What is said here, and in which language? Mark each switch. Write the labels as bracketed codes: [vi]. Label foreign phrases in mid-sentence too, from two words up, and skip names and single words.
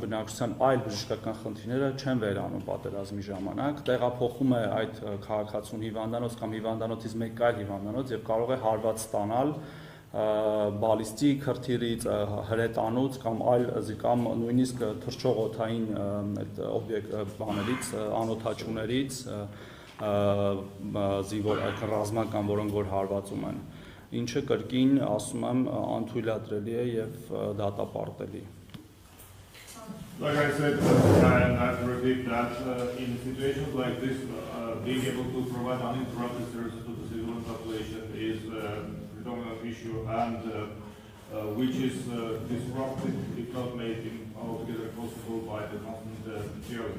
[hy] բնակչության այլ բժշկական խնդիրները չեն վերանում պատերազմի ժամանակ, տեղափոխում է այդ քաղաքացուն հիվանդանոց կամ հիվանդանոցից մեկ այլ հիվանդանոց եւ կարող է հարված ստանալ բալիստիկ հրթիռից, հրետանուց կամ այլ կամ նույնիսկ թռչող օդային բաներից, անօդաչուներից, զինվոր ռազմական, որոնք որ հարվածում են, ինչը կրկին ասում եմ անթույլատրելի է եւ դատապարտելի։ [en] Like I said, and I have to repeat that in situations like this, being able to provide uninterrupted services to the civilian population is a predominant issue, and which is disrupted, if not made altogether possible by the constant terrorism.